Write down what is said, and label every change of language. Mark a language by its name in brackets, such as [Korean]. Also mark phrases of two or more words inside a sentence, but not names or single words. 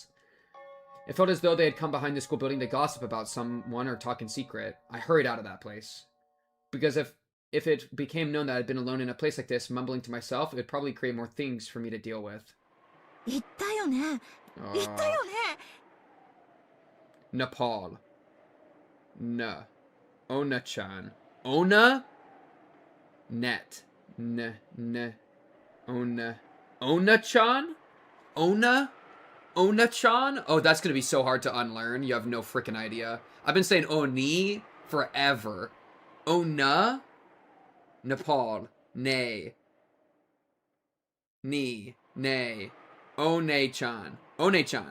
[English] It felt as though they had come behind the school building to gossip about someone or talk in secret. I hurried out of that place. Because if it became known that I'd been alone in a place like this, mumbling to myself, it would probably create more things for me to deal with. Nepal. [Japanese] Na. Ona-chan. Ona? Net. Ona. Ona-chan? Ona? Ona-chan? [English] Oh, that's gonna be so hard to unlearn. You have no freaking idea. I've been saying Oni forever. [Japanese] Ona? Nepal. Nay. Ni. Nay. One-chan. One-chan.